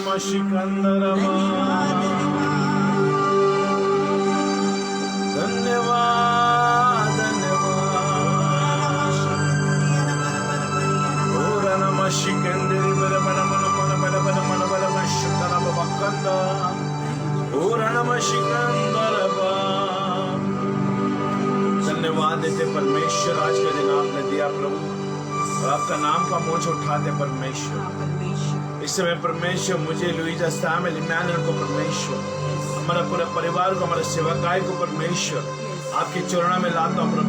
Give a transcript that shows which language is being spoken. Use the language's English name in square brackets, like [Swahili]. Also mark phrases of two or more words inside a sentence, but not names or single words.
[Hindi] शिकंदरवा धन्यवाद धन्यवाद ओरा नमः शिकंदरी बर बर मन मन बर बर मन बर बर शुकरा बकंदा ओरा नमः शिकंदरवा। धन्यवाद देते परमेश्वर, आज का दिन आपने दिया प्रभु, और आपका नाम का मोछ उठाते परमेश्वर। इस समय परमेश्वर मुझे लुइजा सामेल इमैनुअल को परमेश्वर, हमारा पूरा परिवार को, हमारे सेवकाई को परमेश्वर आपके चरणों में लाता हूँ प्रभु।